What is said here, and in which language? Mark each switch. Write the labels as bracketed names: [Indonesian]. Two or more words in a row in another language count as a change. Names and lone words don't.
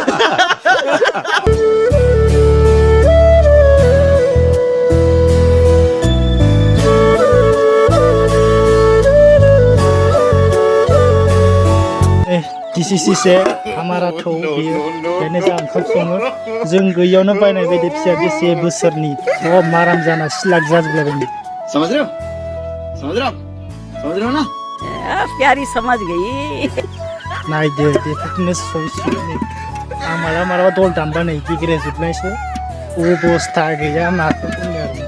[Bodo] दिसिसे हमारा थौ बेयो बेनो जा ओंखाम सङो जों गैयावनो बायनाय बायदि फिसा बेसे बोसोरनि माराम जाना सिलाक जाजोबलायबाय. [Hindi] समझ रहे हो ना. प्यारी समझ गई. [Bodo] नायदो बेफोरखौनो सौसिनो आं मालाबा दल दामबा नै गेग्रेजोबनायसो अबस्था गैया माथो बुंनो आरो.